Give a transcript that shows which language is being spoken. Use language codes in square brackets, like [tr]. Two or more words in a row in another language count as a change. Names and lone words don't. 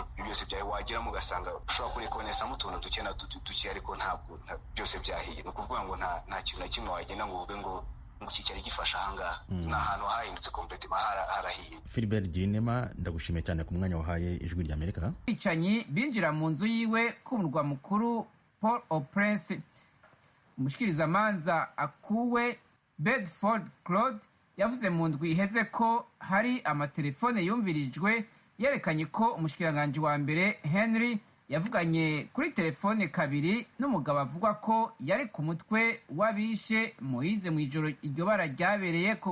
[rw] Byose wageramo ugasanga ushobora kurikonesamo utuntu duke na duke ariko ntabwo byose byahiye. Ni ukuvuga ngo nta kintu na kimwe wagenda ngo uvuge ngo iki cyari gifasha ahangaha. Ni ahantu hahindutse completely harahiye. Philbert Girinema, ndagushimiye cyane ku mwanya wahaye Ijwi ry'Amerika. [rn] Bicanyi binjira mu nzu yiwe ku murwa mukuru Port-au-Prince. Umushikirizamanza akuwe Bedford Claude yavuze mu ndwi iheze ko hari amatelefone yumvirijwe yerekanye ko umushikiranganji wa mbere Henry yavuganye kuri telefone 2 n'umugabo avuga ko yari ku mutwe wabishe Moise mu ijoro iryo bara ryabereye ko.